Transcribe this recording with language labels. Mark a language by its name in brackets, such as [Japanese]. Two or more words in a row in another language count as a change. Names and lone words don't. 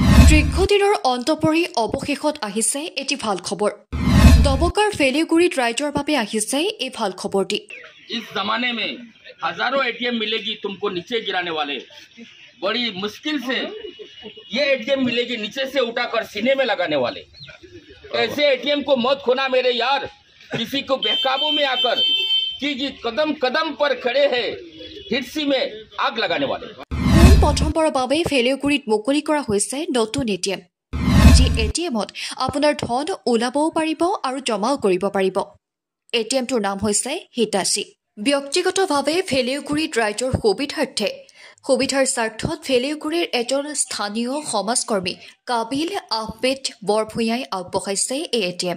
[Assamese] দীৰ্ঘদিনৰ অন্তপৰি অৱশেষত আহিছে এটি ভাল খবৰ। দবকাৰ ফেলিগুৰিত ৰাইজৰ বাবে আহিছে এই ভাল খবৰটি। [Hindi] इस जमाने में हजारों एटीएम मिलेगी तुमको नीचे गिराने वाले, बड़ी मुश्किल से ये एटीएम मिलेगी नीचे से उठाकर सीने में लगाने वाले। ऐसे एटीएम को मत खोना मेरे यार, किसी को बेकाबू में आकर कि कदम कदम पर खड़े हैं हिटसी में आग लगाने वाले। [Assamese] প্ৰথমবাৰৰ বাবে ফেলিগুৰিত মুকলি কৰা হৈছে নতুন এটিএম, যি এটিএমত আপোনাৰ ধন ওলাবও পাৰিব আৰু জমাও কৰিব পাৰিব। এটিএমটোৰ নাম হৈছে হিটাচি। ব্যক্তিগতভাৱে ফেলিগুৰিত ৰাইজৰ সুবিধাৰ স্বাৰ্থত ফেলিগুৰিৰ এজন স্থানীয় সমাজকৰ্মী কাবিল আহমেদ বৰভূঞাই আগবঢ়াইছে এই এটিএম।